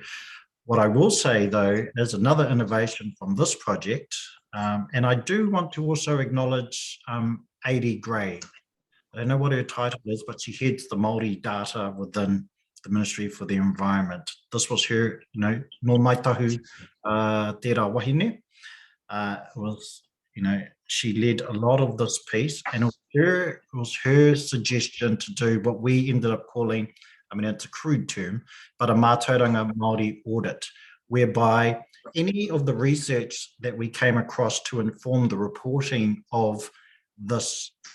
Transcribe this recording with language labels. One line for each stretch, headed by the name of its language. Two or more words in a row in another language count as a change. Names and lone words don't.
English: What I will say, though, is another innovation from this project, and I do want to also acknowledge Adi Gray. I don't know what her title is, but she heads the Maori data within the Ministry for the Environment. This was her,
Māori: no mai tahu tērā wahine.
English: She led a lot of this piece, and it was her suggestion to do what we ended up calling, it's a crude term, but a
Māori: mātauranga Māori
English: audit, whereby any of the research that we came across to inform the reporting of this,